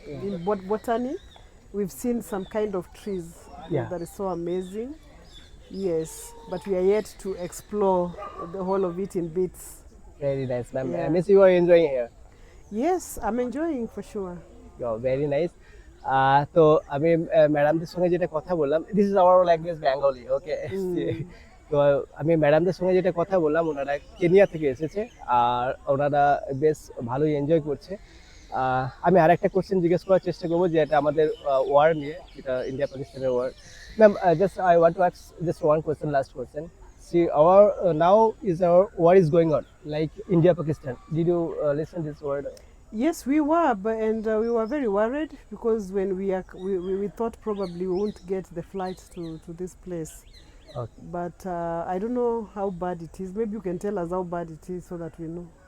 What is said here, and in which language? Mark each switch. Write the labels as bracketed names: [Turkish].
[English] in botany. We've seen some kind of trees Yeah. that is so amazing. Yes, but we are yet to explore the whole of it in bits. Very nice, ma'am. Yeah. Miss, you are enjoying here. Yes, I'm enjoying for sure. Very nice. [Bangla] তো আমি ম্যাডামদের সঙ্গে যেটা কথা বললাম, [English] this is our language Bengali, [Bangla] ওকে। তো আমি ম্যাডামদের সঙ্গে যেটা কথা বললাম, ওনারা কেনিয়া থেকে এসেছে আর ওনারা বেশ ভালোই এনজয় করছে। আমি আর একটা কোশ্চেন জিজ্ঞেস করার চেষ্টা করবো, যে এটা আমাদের ওয়ার নিয়ে, যেটা ইন্ডিয়া পাকিস্তানের war. [English] Ma'am, just I want to ask just one question, last question. See, our now is our war is going on, like India Pakistan. Did you listen this word? Yes, we were, and we were very worried because when we thought probably we won't get the flight to this place. Okay. But I don't know how bad it is. Maybe you can tell us how bad it is so that we know.